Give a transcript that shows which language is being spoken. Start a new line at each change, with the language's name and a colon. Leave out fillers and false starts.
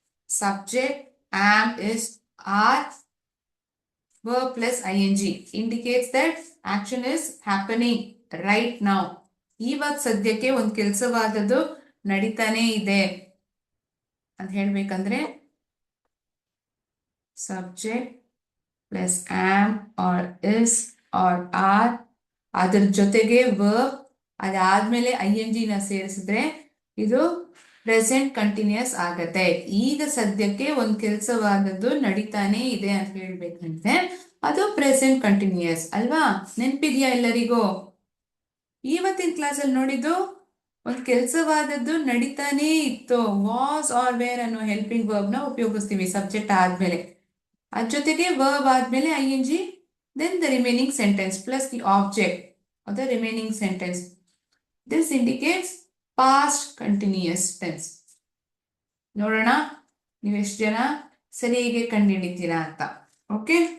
English: Subject am is are verb plus ing indicates that action is happening right now.
Kannada: ಇವಾಗ ಸದ್ಯಕ್ಕೆ ಒಂದು ಕೆಲಸವಾದದ್ದು ನಡೀತಾನೆ ಇದೆ ಅಂತ ಹೇಳ್ಬೇಕಂದ್ರೆ subject plus am are is R R, ಅದ್ರ ಜೊತೆಗೆ ವರ್ಬ್, ಅದಾದ್ಮೇಲೆ ING ನ ಸೇರಿಸಿದ್ರೆ ಇದು ಪ್ರೆಸೆಂಟ್ ಕಂಟಿನ್ಯೂಸ್ ಆಗತ್ತೆ. ಈಗ ಸದ್ಯಕ್ಕೆ ಒಂದು ಕೆಲಸವಾದದ್ದು ನಡೀತಾನೆ ಇದೆ ಅಂತ ಹೇಳ್ಬೇಕಂದ್ರೆ ಅದು ಪ್ರೆಸೆಂಟ್ ಕಂಟಿನ್ಯೂಸ್ ಅಲ್ವಾ? ನೆನ್ಪಿದ್ಯಾ ಎಲ್ಲರಿಗೂ? ಇವತ್ತಿನ ಕ್ಲಾಸಲ್ಲಿ ನೋಡಿದ್ದು ಒಂದು ಕೆಲಸವಾದದ್ದು ನಡೀತಾನೆ ಇತ್ತು. ವಾಸ್ ಆರ್ ವೇರ್ ಅನ್ನೋ ಹೆಲ್ಪಿಂಗ್ ವರ್ಬ್ ನ ಉಪಯೋಗಿಸ್ತೀವಿ ಸಬ್ಜೆಕ್ಟ್ ಆದ್ಮೇಲೆ. ಅದ್ರ ಜೊತೆಗೆ ವರ್ಬ್ ಆದ್ಮೇಲೆ ING,
English: then the remaining sentence plus the object of the remaining sentence. This indicates past continuous tense.
Kannada: ನೋಡೋಣ ನೀವು ಎಷ್ಟು ಜನ ಸರಿಯಾಗಿ ಕಂಡುಹಿಡಿತೀರಾ ಅಂತ. ಓಕೆ,